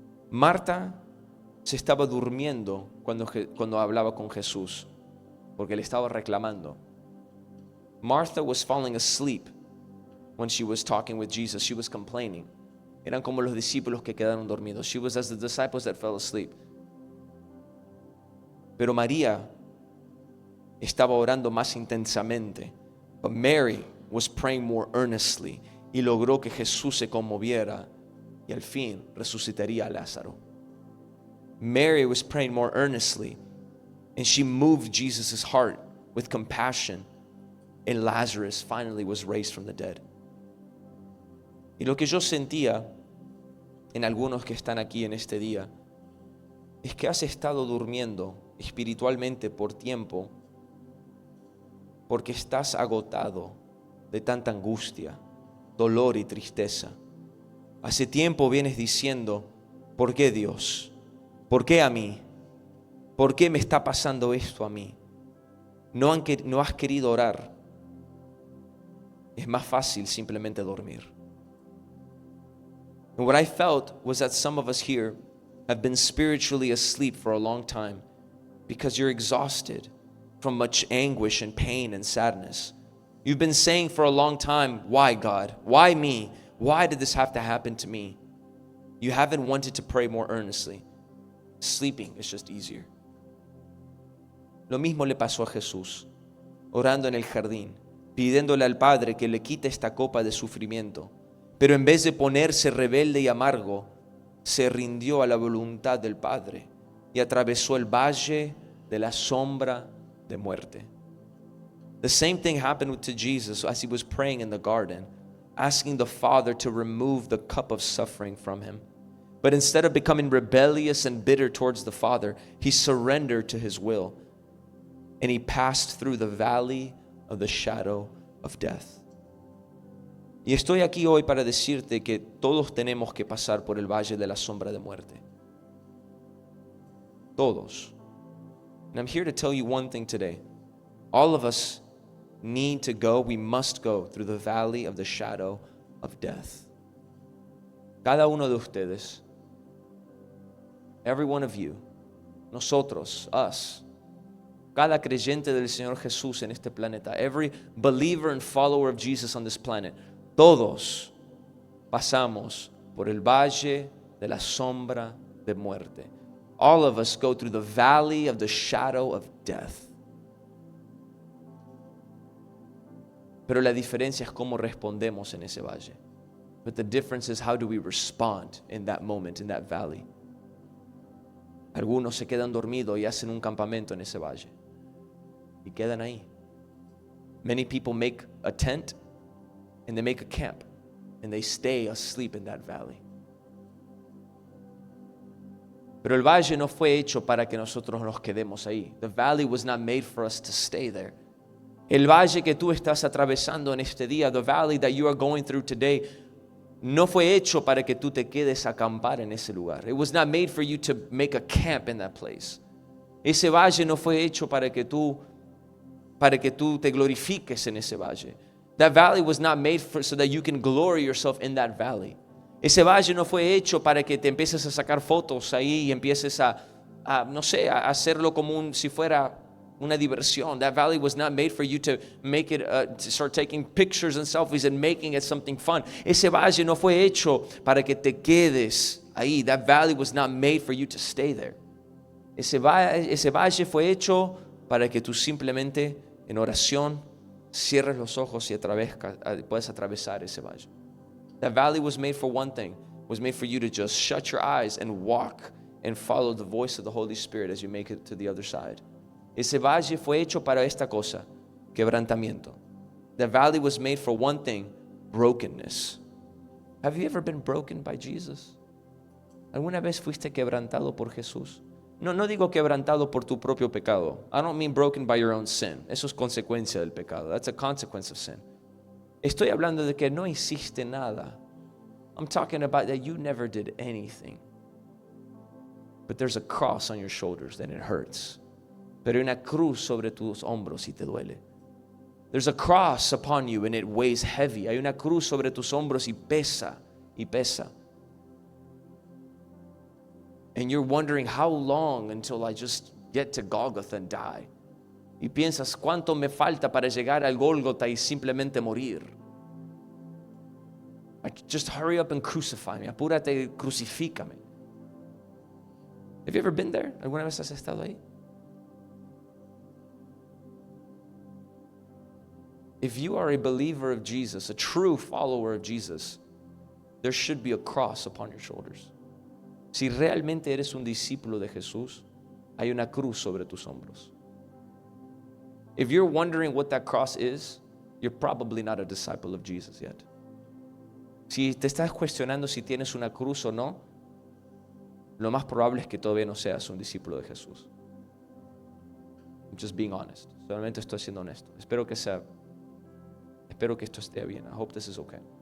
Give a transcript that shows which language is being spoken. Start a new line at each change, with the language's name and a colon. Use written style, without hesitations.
Spanish: Marta se estaba durmiendo cuando hablaba con Jesús, porque le estaba reclamando.
English: Martha was falling asleep when she was talking with Jesus. She was complaining.
Spanish: Eran como los discípulos que quedaron dormidos.
English: She was as the disciples that fell asleep.
Spanish: Pero María estaba orando más intensamente.
English: But Mary was praying more earnestly
Spanish: y logró que Jesús se conmoviera y al fin resucitaría a Lázaro.
English: Mary was praying more earnestly and she moved Jesus' heart with compassion, and Lazarus finally was raised from the dead.
Spanish: Y lo que yo sentía en algunos que están aquí en este día es que has estado durmiendo espiritualmente por tiempo porque estás agotado de tanta angustia, dolor y tristeza. Hace tiempo vienes diciendo, ¿por qué Dios? ¿Por qué a mí? ¿Por qué me está pasando esto a mí? No has querido orar. Es más fácil simplemente dormir.
English: And what I felt was that some of us here have been spiritually asleep for a long time because you're exhausted from much anguish and pain and sadness. You've been saying for a long time, why God? Why me? Why did this have to happen to me? You haven't wanted to pray more earnestly. Sleeping is just easier.
Spanish: Lo mismo le pasó a Jesús, orando en el jardín, pidiéndole al Padre que le quite esta copa de sufrimiento. Pero en vez de ponerse rebelde y amargo, se rindió a la voluntad del Padre y atravesó el valle de la sombra de muerte.
English: The same thing happened to Jesus as he was praying in the garden, asking the Father to remove the cup of suffering from him. But instead of becoming rebellious and bitter towards the Father, he surrendered to his will, and he passed through the valley of the shadow of death.
Spanish: Y estoy aquí hoy para decirte que todos tenemos que pasar por el valle de la sombra de muerte. Todos.
English: And I'm here to tell you one thing today. All of us need to go, we must go through the valley of the shadow of death.
Spanish: Cada uno de ustedes,
English: every one of you,
Spanish: nosotros,
English: us,
Spanish: cada creyente del Señor Jesús en este planeta,
English: every believer and follower of Jesus on this planet,
Spanish: todos pasamos por el valle de la sombra de muerte.
English: All of us go through the valley of the shadow of death.
Spanish: Pero la diferencia es cómo respondemos en ese valle.
English: But the difference is how do we respond in that moment, in that valley.
Spanish: Algunos se quedan dormidos y hacen un campamento en ese valle. Y quedan ahí.
English: Many people make a tent and they make a camp and they stay asleep in that valley.
Spanish: Pero el valle no fue hecho para que nosotros nos quedemos ahí.
English: The valley was not made for us to stay there.
Spanish: El valle que tú estás atravesando en este día,
English: the valley that you are going through today,
Spanish: no fue hecho para que tú te quedes a acampar en ese lugar.
English: It was not made for you to make a camp in that place.
Spanish: Ese valle no fue hecho para que tú te glorifiques en ese valle.
English: That valley was not made so that you can glory yourself in that valley.
Spanish: Ese valle no fue hecho para que te empieces a sacar fotos ahí y empieces a hacerlo como si fuera una diversión.
English: That valley was not made for you to make it, to start taking pictures and selfies and making it something fun.
Spanish: Ese valle no fue hecho para que te quedes ahí.
English: That valley was not made for you to stay there.
Spanish: Ese valle fue hecho para que tú simplemente en oración cierres los ojos y puedas atravesar ese valle.
English: That valley was made for one thing, was made for you to just shut your eyes and walk and follow the voice of the Holy Spirit as you make it to the other side.
Spanish: Ese valle fue hecho para esta cosa, quebrantamiento.
English: The valley was made for one thing, brokenness. Have you ever been broken by Jesus?
Spanish: ¿Alguna vez fuiste quebrantado por Jesús? No digo quebrantado por tu propio pecado.
English: I don't mean broken by your own sin.
Spanish: Eso es consecuencia del pecado.
English: That's a consequence of sin.
Spanish: Estoy hablando de que no hiciste nada.
English: I'm talking about that you never did anything. But there's a cross on your shoulders and it hurts.
Spanish: Pero hay una cruz sobre tus hombros y te duele.
English: There's a cross upon you and it weighs heavy.
Spanish: Hay una cruz sobre tus hombros y pesa, y pesa.
English: And you're wondering how long until I just get to Golgotha and die.
Spanish: Y piensas, ¿cuánto me falta para llegar al Gólgota y simplemente morir?
English: Just hurry up and crucify me.
Spanish: Apúrate, crucifícame.
English: Have you ever been there?
Spanish: ¿Alguna vez has estado ahí?
English: If you are a believer of Jesus, a true follower of Jesus, there should be a cross upon your shoulders.
Spanish: Si realmente eres un discípulo de Jesús, hay una cruz sobre tus hombros.
English: If you're wondering what that cross is, you're probably not a disciple of Jesus yet.
Spanish: Si te estás cuestionando si tienes una cruz o no, lo más probable es que todavía no seas un discípulo de Jesús.
English: I'm just being honest.
Spanish: Solamente estoy siendo honesto. Espero que esto esté bien.
English: I hope this is okay.